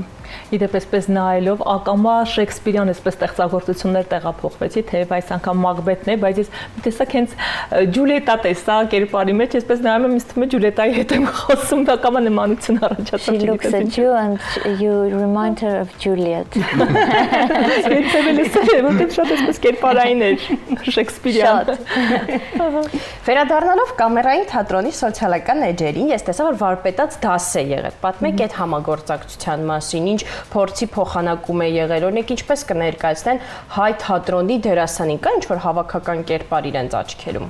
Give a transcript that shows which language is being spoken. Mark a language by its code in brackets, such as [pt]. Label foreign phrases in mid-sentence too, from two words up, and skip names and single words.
[hy] Իդեպ այսպես նայելով ակամա Շեքսպիրյան այսպես ստեղծագործություններ տեղափոխվեցի, թեև այս անգամ Մակբեթն է, բայց ես տեսակ հենց Ջուլիետա տեսա կերպարի մեջ, այսպես նայում եմ, ինձ թվում է Ջուլիետայի հետ եմ խոսում, դա ակամա նմանություն առաջացավ։ [en] She looks at you and you remind her of Juliet. [hy] Երբևէ լսել եմ, որտեղ շատ այսպես կերպարային էր Շեքսպիրյան։ Վերադառնալով կամերային թատրոնի սոցիալական էջերին, ես տեսա, որ վարպետաց դաս է եղել։ Պատմեք այդ համագործակցության մասին, ինչ փորձի փոխանակում է եղել, օրինակ ինչպես կներկայացնեն հայ թատրոնի դերասանին, կա ինչ որ հավաքական կերպար իրենց աչքերում։